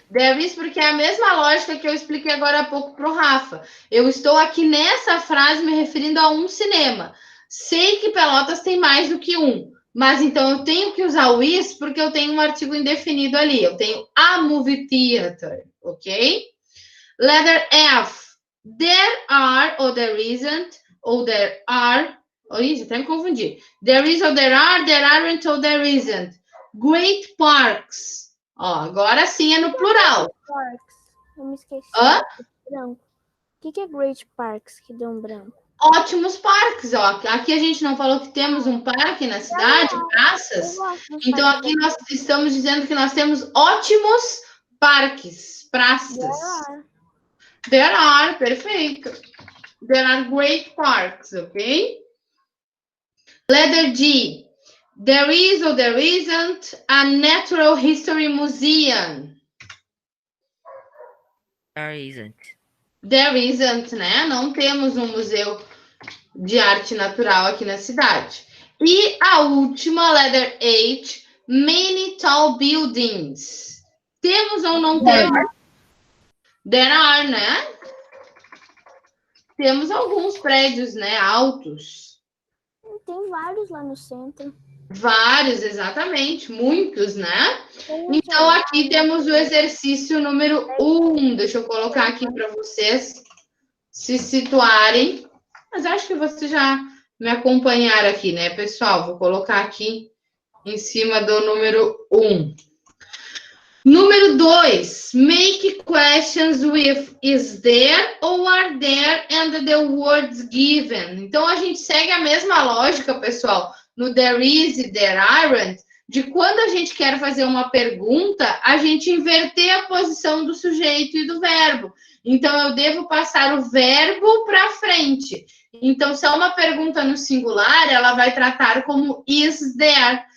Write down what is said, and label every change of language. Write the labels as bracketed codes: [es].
[pt] There is, porque é a mesma lógica que eu expliquei agora há pouco para o Rafa. Eu estou aqui nessa frase me referindo a um cinema. Sei que Pelotas tem mais do que um, mas então eu tenho que usar o is porque eu tenho um artigo indefinido ali. Eu tenho [en] a movie theater, ok? Letter F. There are or there isn't, [pt] ou [en] there are. Oh, [pt] isso, até me confundi. [en] There is or there aren't or there isn't. Great parks. [pt] Ó, agora sim é no plural. Parks. Eu me esqueci. Hã? Branco. O que é Great Parks que deu um branco? Ótimos parques, ó. Aqui a gente não falou que temos um parque na cidade, praças. Então aqui nós estamos dizendo que nós temos ótimos parques, praças. [en] There are, perfeito. There are great parks, ok? Letter G. There is or there isn't a natural history museum. There isn't. There isn't, [pt] né? Não temos um museu de arte natural aqui na cidade. E a última, [en] letter H, many tall buildings. [pt] Temos ou não temos? [en] There are, [pt] né? Temos alguns prédios, né? Altos. Tem vários lá no centro. Vários, exatamente. Muitos, né? Então, aqui temos o exercício número 1. Deixa eu colocar aqui para vocês se situarem. Mas acho que vocês já me acompanharam aqui, né, pessoal? Vou colocar aqui em cima do número 1. Número 2. [en] Make questions with is there or are there and the words given. [pt] Então, a gente segue a mesma lógica, pessoal, no there is e there aren't, de quando a gente quer fazer uma pergunta, a gente inverter a posição do sujeito e do verbo. Então, eu devo passar o verbo para frente. Então, se é uma pergunta no singular, ela vai tratar como is there.